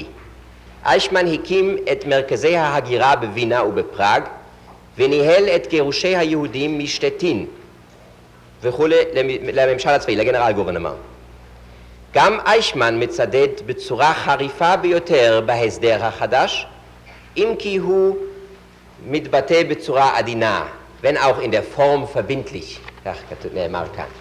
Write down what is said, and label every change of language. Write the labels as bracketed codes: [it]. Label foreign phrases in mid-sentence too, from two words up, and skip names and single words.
[he] אייכמן הקים את מרכזי ההגירה בווינה ובפראג וניהל את גירושי היהודים משטטין וכולי לממשל הצבאי, לגנרל גוברנמנט. גם אייכמן מצדד בצורה חריפה ביותר בהסדר החדש, אם כי הוא מתבטא בצורה עדינה, [de] wenn auch in der Form verbindlich, [he] כך נאמר כאן.